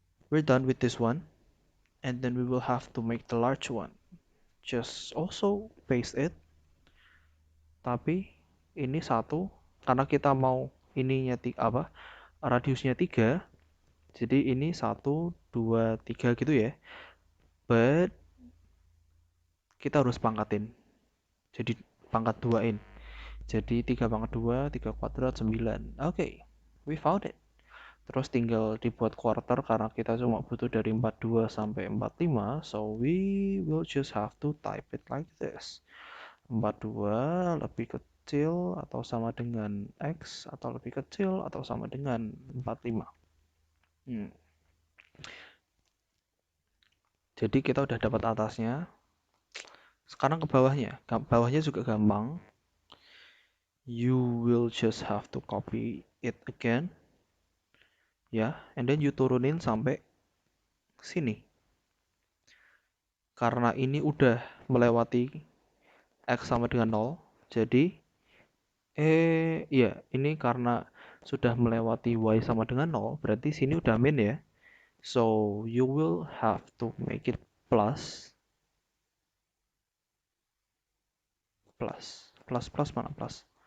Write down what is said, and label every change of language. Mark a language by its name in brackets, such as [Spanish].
[English] We're done with this one, and then we will have to make the large one. Just also paste it, [Indonesian] tapi ini satu karena kita mau ininya radiusnya 3, jadi ini 1 2 3 gitu ya, but kita harus pangkatin, jadi pangkat 2in, jadi 3 pangkat 2 3 kuadrat 9. [English] Oke, we found it. [Indonesian] Terus tinggal dibuat quarter karena kita cuma butuh dari 42 sampai 45, [English] so we will just have to type it like this. [Indonesian] 42 lebih kecil atau sama dengan X, atau lebih kecil atau sama dengan 45. Jadi kita udah dapat atasnya. Sekarang ke bawahnya. Bawahnya juga gampang. [English] You will just have to copy it again. [Indonesian] Ya, [English] and then you [Indonesian] turunin sampai sini. Karena ini udah melewati X sama dengan 0, jadi ini karena sudah melewati Y sama dengan 0, berarti sini udah min ya. [English] So you will have to make it plus [Indonesian] mana [English] plus?